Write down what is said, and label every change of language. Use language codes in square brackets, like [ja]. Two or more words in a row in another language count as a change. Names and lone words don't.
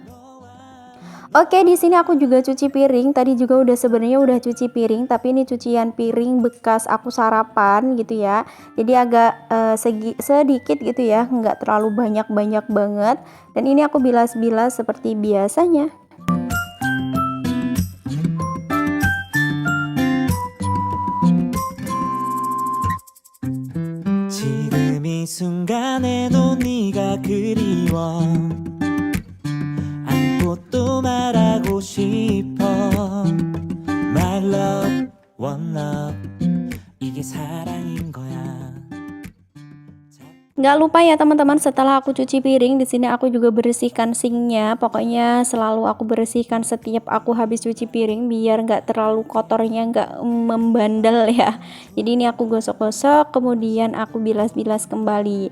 [id] Oke, di sini aku juga cuci piring. Tadi juga sebenarnya udah cuci piring, tapi ini cucian piring bekas aku sarapan gitu ya. Jadi agak sedikit gitu ya, nggak terlalu banyak-banyak banget. Dan ini aku bilas-bilas seperti biasanya. [ko] 지금 이 순간에도 네가 그리워 안고 또 말하고 싶어 [en] My love, one love [ko] 이게 사랑인 거야. [id] Nggak lupa ya teman-teman, setelah aku cuci piring di sini aku juga bersihkan sinknya. Pokoknya selalu aku bersihkan setiap aku habis cuci piring biar nggak terlalu kotornya nggak membandel ya. Jadi ini aku gosok-gosok, kemudian aku bilas-bilas kembali.